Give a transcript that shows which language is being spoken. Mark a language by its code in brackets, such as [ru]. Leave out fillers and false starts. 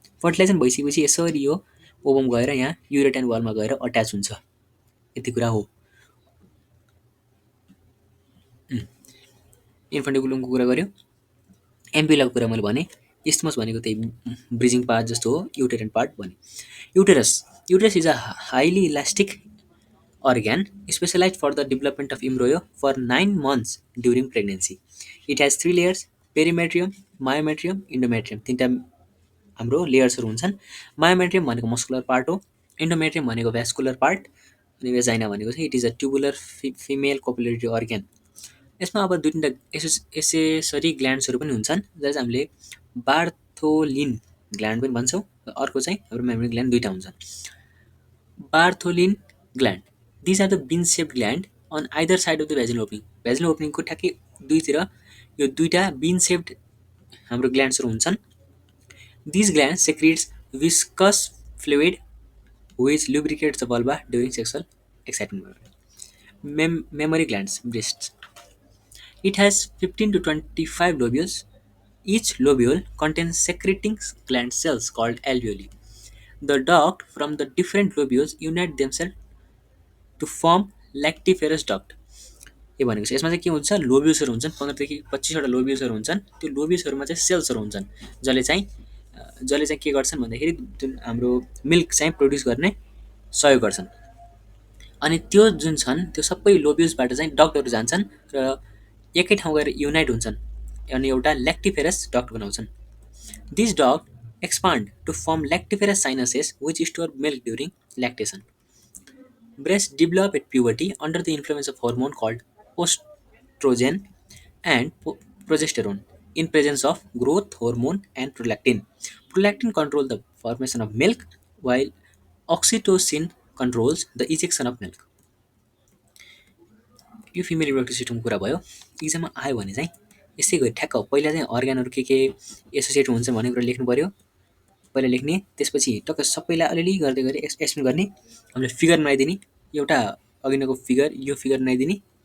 [ne] Fertilisation भइसकेपछि यसरी यो ओभम गएर यहाँ युरेटाइन वालमा गएर अट्याच हुन्छ। यति कुरा हो। इन्फन्टिबुलमको कुरा गऱ्यो, एम्प्युलाको कुरा मैले भने, इस्थमस भनेको त्यही ब्रिजिङ पार्ट जस्तो हो, युटेरन पार्ट भने। [en] Uterus uterus is a highly elastic organ specialized for the development of embryo for 9 months during pregnancy. It has 3 layers: perimetrium, myometrium, endometrium. [ne] तीनटा हाम्रो लेयर्सहरू हुन्छन्। मायोमेट्रियम भनेको मस्कुलर पार्ट हो, एन्डोमेट्रियम भनेको भ्यास्कुलर पार्ट, अनि भेजाइना भनेको चाहिँ [en] It is a tubular female copulatory organ. [ne] यसमा अब दुई तिनवटा एसेसरी ग्ल्यान्ड्सहरू पनि हुन्छन्, जसलाई चाहिँ हामीले बार्थोलिन ग्ल्यान्ड पनि भन्छौँ। अर्को चाहिँ हाम्रो मेमोरी ग्ल्यान्ड दुईवटा हुन्छन्। [en] Bartholin gland, these are the bean shaped gland on either side of the vaginal opening. [ne] भेजिनल ओपनिङको ठ्याक्कै दुईतिर यो दुईवटा बिन सेप्ड हाम्रो ग्ल्यान्ड्सहरू हुन्छन्। [en] These gland secretes viscous fluid which lubricates the vulva during sexual excitement. Mammary glands, breasts. It has 15 to 25 lobules. Each lobule contains secreting gland cells called alveoli. The duct from the different lobules unite themselves to form lactiferous duct. [ne] के भनेको छ यसमा चाहिँ के हुन्छ, लोब्युल्सहरू हुन्छन्, 15 देखि 25वटा लोब्युल्सहरू हुन्छन्। त्यो लोब्युल्सहरूमा चाहिँ सेल्सहरू हुन्छन् जसले चाहिँ के गर्छन् भन्दाखेरि जुन हाम्रो मिल्क चाहिँ प्रड्युस गर्ने सहयोग गर्छन्। अनि त्यो जुन छन् त्यो सबै लोब्युल्सबाट चाहिँ डक्टहरू जान्छन् र एकै ठाउँ गएर युनाइट हुन्छन् अनि एउटा ल्याक्टिफेरस डक्ट बनाउँछन्। [en] This duct expand to form lactiferous sinuses which store milk during lactation. Breasts develop at puberty under the influence of hormone called estrogen and progesterone. in presence of growth hormone and prolactin. Prolactin control the formation of milk while oxytocin controls the ejection of milk. [ne] यो female reproductive सिस्टमको कुरा भयो। इक्जाममा आयो भने चाहिँ यसै गरी ठ्याक्क पहिला चाहिँ अर्ग्यानहरू के एसोसिएट हुन्छ भन्ने कुरा लेख्नु पऱ्यो। पहिला लेख्ने, त्यसपछि टक्क सबैलाई अलिअलि गर्दै गरी एक्सप्लेन गर्ने, हामीले फिगर बनाइदिने, एउटा अघिनको फिगर यो फिगर बनाइदिने।